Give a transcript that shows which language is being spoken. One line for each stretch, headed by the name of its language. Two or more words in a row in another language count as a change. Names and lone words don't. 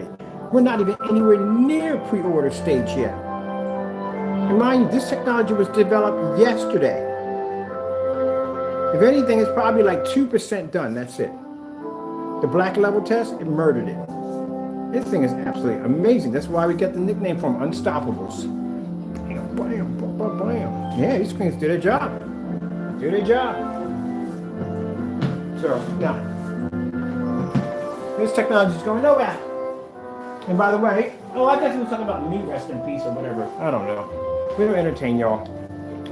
English: We're not even anywhere near pre-order stage yet. And mind you, this technology was developed yesterday. If anything, it's probably like 2% done, that's it. The black level test, it murdered it. This thing is absolutely amazing. That's why we get the nickname from Unstoppables. Bam, bam, bam, bam, bam. Yeah, these screens do their job. Do their job. So, now, this technology is going nowhere. And by the way, I guess we was talking about me, rest in peace or whatever. I don't know. We don't entertain y'all.